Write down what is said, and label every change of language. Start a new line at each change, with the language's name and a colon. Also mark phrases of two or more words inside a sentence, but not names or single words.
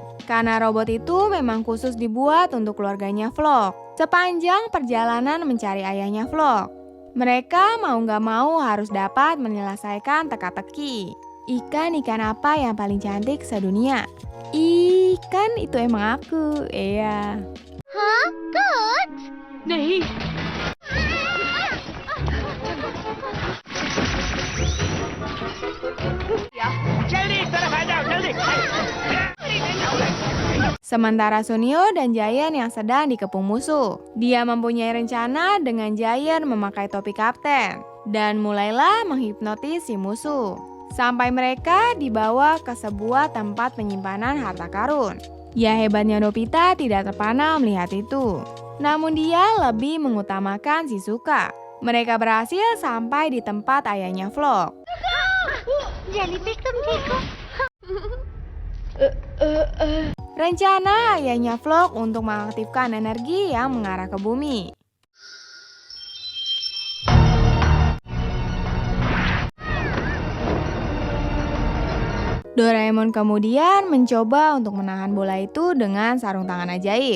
Indonesian: Karena robot itu memang khusus dibuat untuk keluarganya Vlog. Sepanjang perjalanan mencari ayahnya Vlog, mereka mau gak mau harus dapat menyelesaikan teka-teki. Ikan apa yang paling cantik sedunia? Ikan itu emang aku, iya.
Hindi: हाँ काट नहीं जल्दी इस तरफ आ जाओ जल्दी
Indonesian: Sementara Sunio dan Giant yang sedang dikepung musuh. Dia mempunyai rencana dengan Giant memakai topi kapten dan mulailah menghipnotis si musuh. Sampai mereka dibawa ke sebuah tempat penyimpanan harta karun. Ya, hebatnya Nobita tidak terpana melihat itu. Namun dia lebih mengutamakan Shizuka. Mereka berhasil sampai di tempat ayahnya Vlog.
Hindi: जेलीफिश तुम ठीक हो
Indonesian: Rencana ayahnya Vlog untuk mengaktifkan energi yang mengarah ke bumi. Doraemon kemudian mencoba untuk menahan bola itu dengan sarung tangan ajaib.